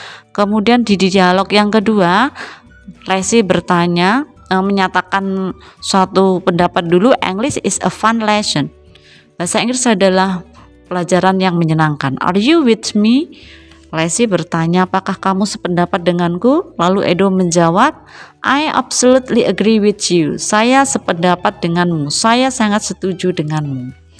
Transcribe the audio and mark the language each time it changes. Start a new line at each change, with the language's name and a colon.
Indonesian: Kemudian di dialog yang kedua, Leslie bertanya, menyatakan suatu pendapat dulu,
English: English is a fun lesson.
Indonesian: Bahasa Inggris adalah pelajaran yang menyenangkan.
English: Are you with me?
Indonesian: Leslie bertanya, apakah kamu sependapat denganku?
English: Lalu Edo menjawab, I absolutely agree with you.
Indonesian: Saya sependapat denganmu. Saya sangat setuju denganmu.